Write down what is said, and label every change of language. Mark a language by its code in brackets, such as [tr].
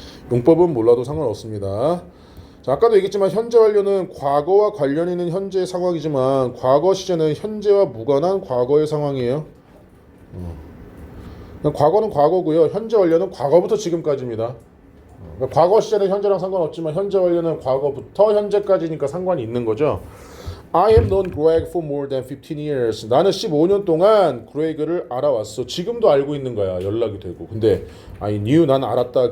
[ko] 용법은 몰라도 상관없습니다. 자, 아까도 얘기했지만 현재 완료는 과거와 관련 있는 현재의 상황이지만 과거 시제는 현재와 무관한 과거의 상황이에요. 과거는 과거고요. 현재 완료는 과거부터 지금까지입니다. 그러니까 과거 시제는 현재랑 상관없지만 현재 완료는 과거부터 현재까지니까 상관이 있는 거죠. [en] I have known Greg for more than 15 years. [ko] 나는 15년 동안 그레이그를 알아왔어. 지금도 알고 있는 거야. 연락이 되고. 근데 [en] I knew, [ko] 난 알았다.